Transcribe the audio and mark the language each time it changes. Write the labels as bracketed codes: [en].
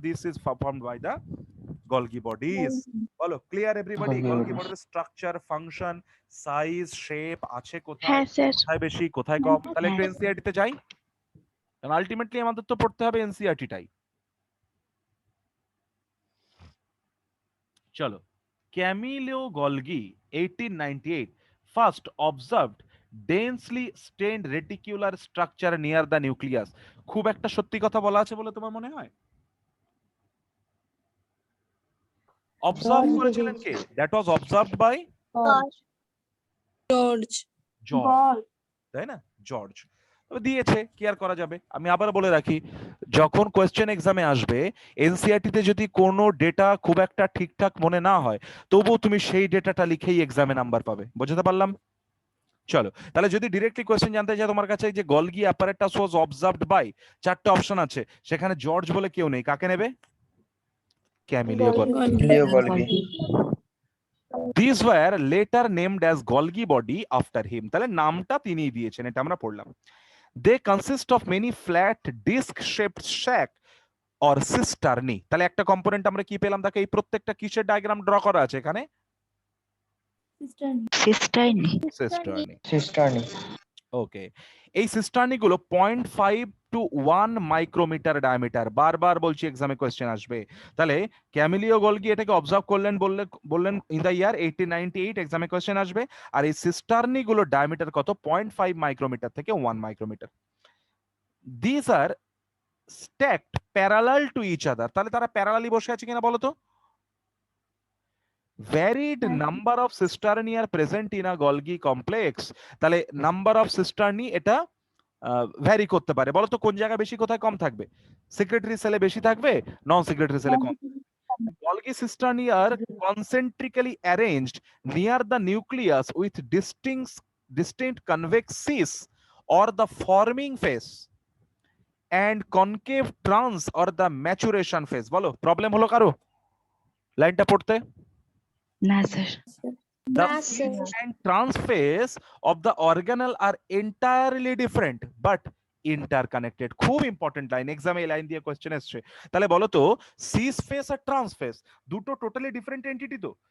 [en] This is performed by the Golgi bodies. [bn] বলো [en] Clear everybody? Golgi Golgi bodies. [bn] বডির structure, function, size, shape আছে কোথায়, হ্যাঁ, sir. কোথায় বেশি, কোথায় কম। তাহলে একটু এনসিইআরটি তে যাই, কারণ আলটিমেটলি আমাদের তো পড়তে হবে এনসিইআরটি টাই। চলো, [en] Camillo Golgi 1898 first observed densely stained reticular structure near the nucleus. [bn] খুব একটা সত্যি কথা বলা আছে বলে তোমার মনে হয়? অবজার্ভ করেছিলেন কে? [en] That was observed by George. [bn] George, তাই না? জর্জ দিয়েছে, কি আর করা যাবে। আমি আবার বলে রাখি, যখন কোয়েশ্চেন এক্সামে আসবে এনসিআরটি তে যদি কোনো ডেটা খুব একটা ঠিকঠাক মনে না হয়, তবুও তুমি সেই ডেটাটা লিখেই এক্সামে নাম্বার পাবে। বুঝতে পারলাম? চলো, তাহলে যদি ডিরেক্টলি কোয়েশ্চেন জানতে চাই তোমার কাছে, যে [en] Golgi apparatus was observed by, [bn] চারটে অপশন আছে, সেখানে জর্জ বলে কেউ নেই, কাকে নেবে? ক্যামিলিও Golgi. [en] Leo Golgi. These were later named as Golgi body after him. [bn] তাহলে নামটা তিনিই দিয়েছেন, এটা আমরা পড়লাম। [en] They consist of many flat disc-shaped sac or cisternae. [bn] তাহলে একটা কম্পোনেন্ট আমরা কি পেলাম? দেখো এই প্রত্যেকটা কিসের ডায়াগ্রাম ড্র করা আছে এখানে? সিস্টাইনি। [en] Cisternae. [bn] ওকে, এই সিস্টার্নি গুলো 0.5 to 1 মাইক্রোমিটার ডায়ামিটার। বারবার বলছি এক্সামে কোয়েশ্চেন আসবে। তাহলে ক্যামিলিও গলগি এটাকে অবজার্ভ করলেন, বললেন [en] in the year 1898, [bn] এক্সামে কোয়েশ্চেন আসবে। আর এই সিস্টার্নি গুলো ডায়ামিটার কত? 0.5 মাইক্রোমিটার থেকে 1 micrometer. [en] This are stacked parallel to each other. [bn] তাহলে তারা প্যারালালি বসে আছে কিনা বলো তো? [en] varied number of cisternae are present in a Golgi complex. [bn] তাহলে নাম্বার অফ সিস্টার্নি এটা ভ্যারি করতে পারে। বলো তো কোন জায়গায় বেশি, কোথায় কম থাকবে? সিক্রেটারি সেলে বেশি থাকবে, নন সিক্রেটারি সেলে কম। [en] Golgi cisternae are concentrically arranged near the nucleus with distinct convex cis or the forming phase and concave trans or the maturation phase. [bn] বলো, প্রবলেম হলো কারো লাইনটা পড়তে? না sir. [en] The Yes, sir. cis and trans phase of the organelle are entirely different but interconnected. [bn] খুব important line, এক্সামে এই line দিয়ে কোশ্চেন এসছে। তাহলে বলো তো, সিস ফেস আর ট্রান্স ফেস দুটো টোটালি ডিফারেন্ট এন্টিটি তো।